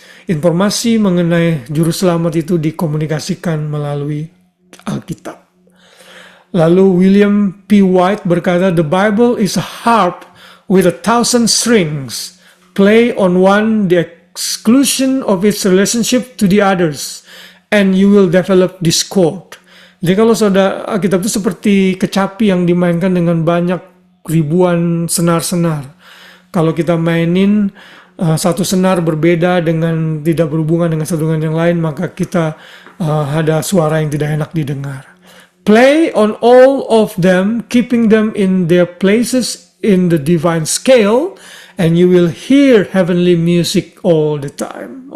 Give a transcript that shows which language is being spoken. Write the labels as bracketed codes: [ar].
[id] Informasi mengenai juru selamat itu dikomunikasikan melalui Alkitab. Lalu William P. [en] White berkata, the Bible is a harp with 1,000 strings. Play on one the exclusion of its relationship to the others, and you will develop discord. [id] Jadi kalau saudara, Alkitab itu seperti kecapi yang dimainkan dengan banyak ribuan senar-senar. Kalau kita mainin satu senar berbeda dengan tidak berhubungan dengan satu dengan yang lain, maka kita ada suara yang tidak enak didengar. [en] Play on all of them, keeping them in their places in the divine scale, and you will hear heavenly music all the time.